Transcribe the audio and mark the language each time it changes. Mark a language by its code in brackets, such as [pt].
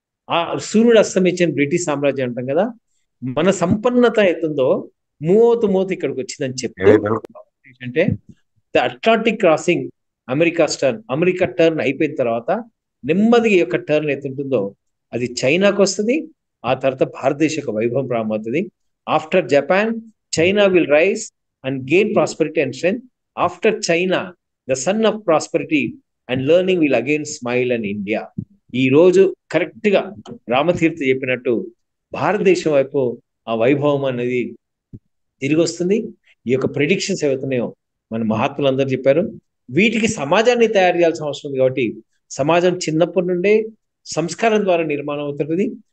[te] ఆ సూర్యుడు అస్తమించిన బ్రిటిష్ సామ్రాజ్యం అంటాం కదా, మన సంపన్నత అవుతుందో మూత ఇక్కడికి వచ్చిందని చెప్తే, అంటే the Atlantic crossing, America turn అయిపోయిన తర్వాత నెమ్మదిగా యొక్క టర్న్ ఎత్తుంటుందో అది చైనాకు వస్తుంది. ఆ తర్వాత భారతదేశ యొక్క వైభవం ప్రారంభమవుతుంది. [en] After Japan, China will rise and gain prosperity and strength. After China, the son of prosperity and learning will again smile in India. [te] ఈ రోజు కరెక్ట్ గా రామతీర్థ చెప్పినట్టు భారతదేశం వైపు ఆ వైభవం అనేది తిరిగి వస్తుంది. ఈ యొక్క ప్రిడిక్షన్స్ ఏవైతున్నాయో మన మహాత్ములందరూ చెప్పారు. వీటికి సమాజాన్ని తయారు చేయాల్సిన అవసరం ఉంది. కాబట్టి సమాజం చిన్నప్పటి నుండే సంస్కారం ద్వారా నిర్మాణం అవుతున్నది.